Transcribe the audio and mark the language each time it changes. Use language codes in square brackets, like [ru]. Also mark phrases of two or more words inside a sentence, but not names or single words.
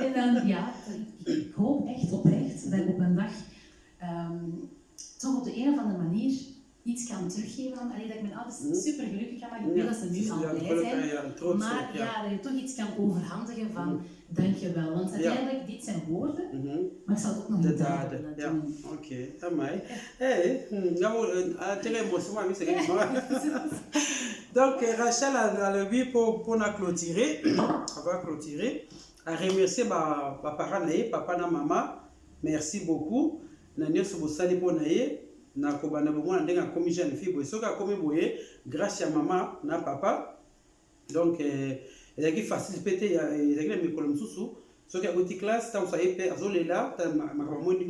[nl] En dan, ik hoop echt oprecht dat ik op een dag toch op de een of andere manier iets kan teruggeven. Dat ik mijn ouders super gelukkig kan maken. Ik weet dat ze nu al blij zijn. Maar dat je toch iets kan overhandigen van dankjewel. Want uiteindelijk, dit zijn woorden, maar ik zal het ook nog in daden doen. Oké, amai. [fr] Hey, très émotionnel, c'est donc Rachel a levé pour clôturer, avant clôturer, à remercier ma parents [ln] naie, papa na maman, [fr] merci beaucoup. [ln] Na nyoso bosali po naie. Na kobana bomwana ndenge akomi [fr] jeune fille [ln] boye soki akomi boye grâce ya mama na papa donc ezalaki facile mpe te ezalaki na mikolo mosusu soki akoti classe ntango aye mpe azolela makambo moi ndikuna